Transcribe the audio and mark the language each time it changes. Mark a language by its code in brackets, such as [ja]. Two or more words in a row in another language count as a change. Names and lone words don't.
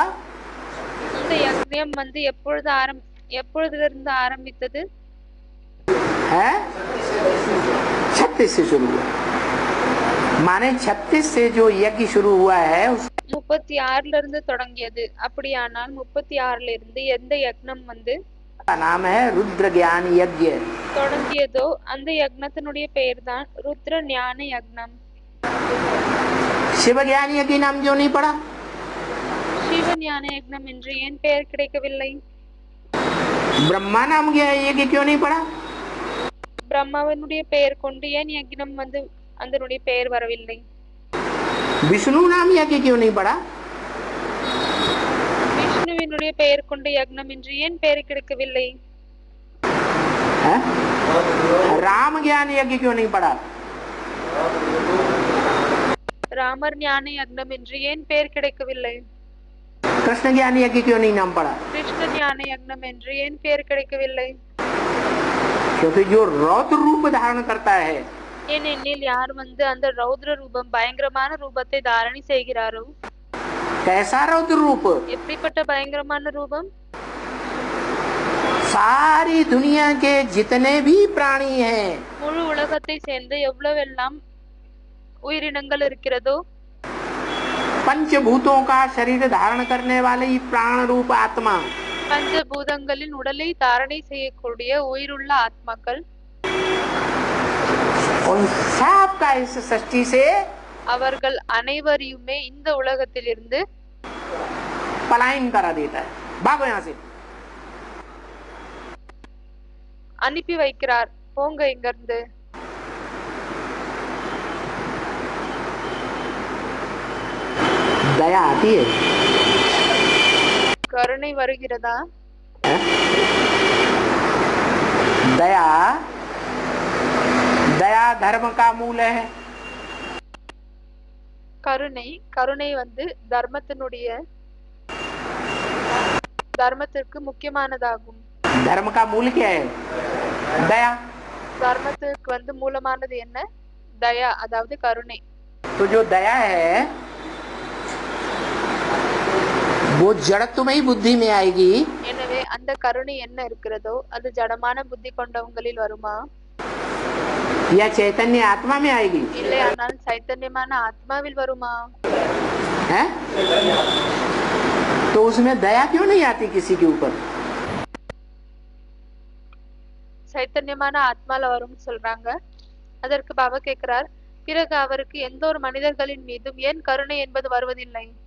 [ta] இந்த யக்ஞம் எப்பொழுதிலிருந்து ஆரம்பித்தது? [hi] है 36 से शुरू हुआ. माने 36 से जो यज्ञ शुरू हुआ है [ta] 36 இருந்து தொடங்கியது. அப்படியானால் 36 இருந்து எந்த யக்ஞம் [hi] का नाम है रुद्र ज्ञान यज्ञ. [ta] தொடங்கியதோ அந்த யக்ஞத்தினுடைய பெயர் தான் ருத்ர ஞான யக்ஞம். [hi] शिव ज्ञान यज्ञ नाम जो नहीं पड़ा? [ta] சிவ ஞான யக்ஞம் என்று ஏன் பெயர் கிடைக்கவில்லை? [hi] ब्रह्मा नाम यज्ञ क्यों नहीं पड़ा? [ta] பிரம்மாவினுடைய பெயர் கொண்டு ஏன் யக்ஞம் அதனுடைய பெயர் வரவில்லை? [hi] विष्णु नाम यज्ञ क्यों नहीं पड़ा? [ta] விஷ்ணுவினுடைய பெயர் கொண்டு யக்ஞம் என்று ஏன் பெயர் கிடைக்கவில்லை? [hi] राम ज्ञान यज्ञ क्यों नहीं पड़ा? [ta] ராமர் ஞான யக்ஞம் என்று ஏன் பெயர் கிடைக்கவில்லை? [hi] कृष्ण ज्ञान यज्ञ क्यों नहीं नाम पड़ा? [ta] கிருஷ்ண ஞான யக்ஞம் என்று ஏன் பெயர் கிடைக்கவில்லை? [hi] क्योंकि जो रौद्र रूप धारण करता है, [ta] ஏனெனில் யார் அந்த ரௌத்ர ரூபம் பயங்கரமான ரூபத்தை தாரணை செய்கிறாரோ. [hi] कैसा रौद्र रूप? [ta] எப்படிப்பட்ட பயங்கரமான ரூபம்? [hi] सारी दुनिया के जितने भी प्राणी हैं, [ta] முழு உலகத்தை சேர்ந்த எவ்வளவெல்லாம் உயிரினங்கள் இருக்கிறதோ, [hi] पंचभूतों का शरीर धारण करने वाले ये प्राण रूप आत्मा, [ta] பஞ்சபூதங்களின் உடலை தாரணை செய்யக்கூடிய உயிருள்ள ஆத்மாக்கள், [hi] उन सब का इस सृष्टि से [ta] அவர்கள் அனைவரையுமே இந்த உலகத்திலிருந்து [hi] पलायन करा देता है. भागो यहाँ से. [ta] அனுப்பி வைக்கிறார். போங்க இங்கிருந்து. [hi] दया आती है? [ta] கருணை வருகிறதா? [hi] दया दया धर्म का मूल है. [ta] கருணை தர்மத்திற்கு முக்கியமானதாகும். [hi] धर्म का मूल क्या है? दया. [ta] தர்மத்திற்கு மூலமானது என்ன? தயா, அதாவது கருணை. [hi] तो जो दया है वो जड़त्वमयी बुद्धि में आएगी. [ta] எனவே அந்த கருணை என்ன இருக்கிறதோ அது ஜடமான புத்தி கொண்டவங்களில் வருமா? [hi] या चैतन्य आत्मा में आएगी? [ta] இல்லையானால் சைத்தன்யமான ஆத்மாவில் வருமா? [hi] है? तो उसमें दया क्यों नहीं आती किसी के ऊपर? [ta] சைத்தன்யமான ஆத்மால வரும்னு சொல்றாங்க. அதற்கு பாபா கேட்கிறார், பிறகு அவருக்கு எந்த ஒரு மனிதர்களின் மீதும் ஏன் கருணை என்பது வருவதில்லை?